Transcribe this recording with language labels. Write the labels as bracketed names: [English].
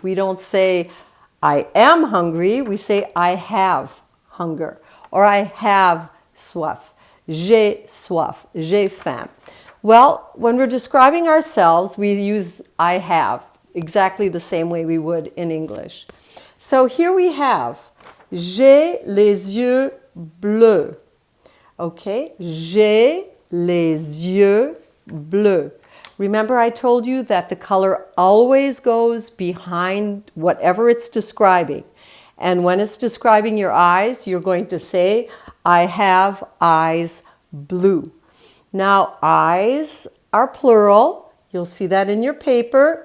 [English] We don't say I am hungry, we say I have hunger, or I have soif. [French] J'ai soif, j'ai faim. [English] Well, when we're describing ourselves, we use I have, exactly the same way we would in English. So here we have, [French] j'ai les yeux bleus. Okay, j'ai les yeux bleus. [English] Remember I told you that the color always goes behind whatever it's describing. And when it's describing your eyes, you're going to say, I have eyes blue. Now, eyes are plural. You'll see that in your paper.